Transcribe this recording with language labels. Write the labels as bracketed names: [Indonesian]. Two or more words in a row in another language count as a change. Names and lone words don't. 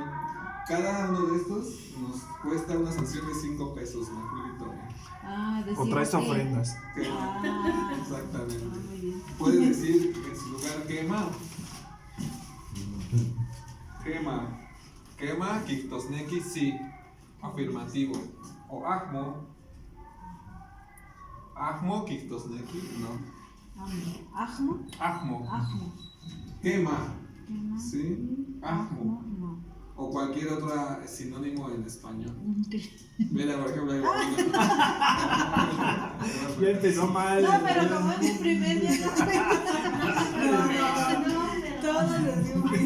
[Spanish] Cada uno de estos nos cuesta una sanción de 5 pesos, ¿me explico? Decir O traes sí. ofrendas. Exactamente. Muy bien. Puedes decir en su lugar quema. [Nahuatl languages] Quema. Quema, Kiktosneki, sí. [Spanish] Afirmativo. [Nahuatl languages] O Ahmo. Ahmo, Kiktosneki, no. Ajmo. Ahmo. Ajmo. Quema. ¿Quema? [Spanish] ¿Sí? Ahmo. No. O cualquier otro sinónimo en español. Sí. Mira, por ejemplo, Ya empezó mal. No, pero como es mi primer día, todos les digo